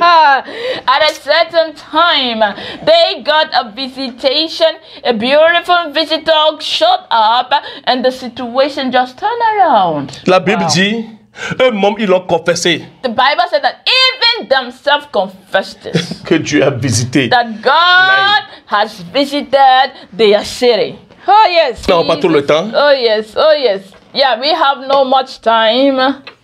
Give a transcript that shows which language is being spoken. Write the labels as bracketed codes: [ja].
[en] At a certain time, they got a visitation. A beautiful visitor showed up, and the situation just turned around. [fr] La Bible dit, eux-mêmes ils l'ont confessé. [en] The Bible said that even themselves confessed it. [fr] Que Dieu a visité. [en] That God has visited their city. Oh yes. [fr] Non, pas tout le temps. [en] Oh yes. Oh yes. Yeah, we have no much time.